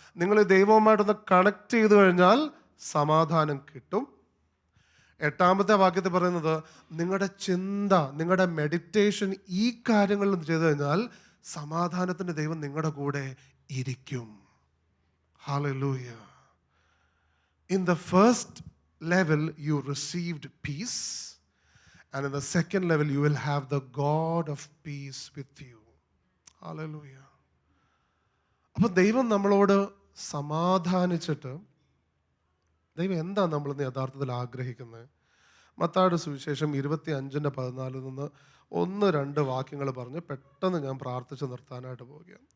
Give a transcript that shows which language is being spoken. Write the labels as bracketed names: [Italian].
[Malayalam] നിങ്ങൾ ദൈവവുമായിട്ടൊന്ന് കണക്ട് ചെയ്ത് കഴിഞ്ഞാൽ സമാധാനം കിട്ടും. 8-ാമത്തെ വാക്യത്തിൽ പറയുന്നത്, നിങ്ങളുടെ ചിന്ത, നിങ്ങളുടെ മെഡിറ്റേഷൻ ഈ കാര്യങ്ങളിൽ ചെയ്തു കഴിഞ്ഞാൽ സമാധാനത്തിൻ്റെ ദൈവം നിങ്ങളുടെ കൂടെ ഇരിക്കും. Hallelujah. [English] In the first level you received peace, And in the second level, you will have the God of peace with you. Hallelujah. [Malayalam] അപ്പോൾ ദൈവം നമ്മളോട് സമാധാനിച്ചിട്ട് ദൈവം എന്താ നമ്മളിന്ന് യഥാർത്ഥത്തിൽ ആഗ്രഹിക്കുന്നത്? മത്തായിയുടെ സുവിശേഷം 25:14 നിന്ന് 1-2 വാക്യങ്ങൾ പറഞ്ഞ് പെട്ടെന്ന് ഞാൻ പ്രാർത്ഥിച്ച് നിർത്താനായിട്ട് പോവുകയാണ്.